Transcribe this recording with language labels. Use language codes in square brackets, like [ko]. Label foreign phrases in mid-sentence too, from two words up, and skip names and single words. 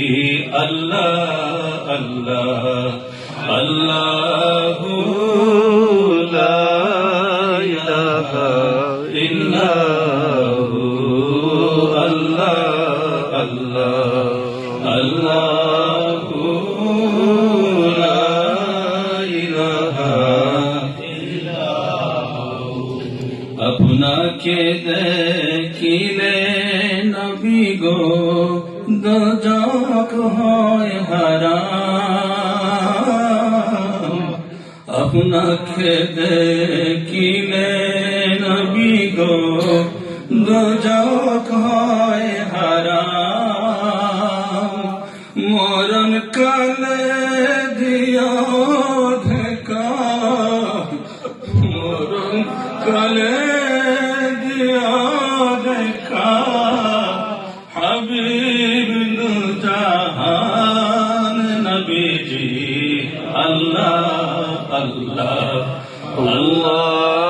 [ar] اللہ اللہ اللہ لا الہ الا ہو اللہ اللہ اللہ لا الہ الا ہو [bn] আপনাকে দেখিলে নবী গো دوزخ হয় হারাম আপনাকে দেখিলে নবী গো দোজখ হয় হারাম মরণ কালে দিও দেখা মরণ কালে দিও দেখা হাবিব জাহান নবী জি [ar] الله الله الله